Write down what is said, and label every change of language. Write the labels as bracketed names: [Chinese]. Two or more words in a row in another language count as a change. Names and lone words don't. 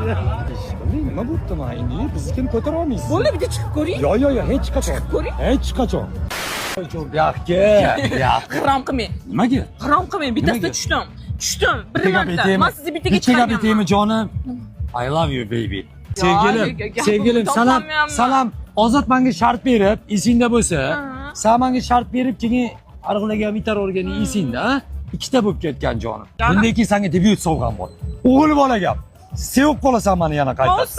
[Uzbek] Nima bo'pti mana endi? Bizni kim ko'tara olmaysiz? Bo'ldi, bitta chiqib ko'ring. Yo, hech qachon. Chiqib ko'ring. Hech qachon. Bu yoqqa. Harom qilmang. Nimaga? Harom qilmang, bittasida tushdim. Bir marta. Men sizni bittaga chiqarganman. Bittaga jonim. [English] I love you baby. [Uzbek] Sevgilim, salam. Ozod menga shart berib, esingda bo'lsa, sen menga shart berib, keyin arg'ilagan bitar o'rgani esingda, ha? Ikkita bo'lib ketgan jonim. Bundan keyin senga debyut sovg'am bor. O'g'il bola gap. Sevib qolasan meni yana qaytadan.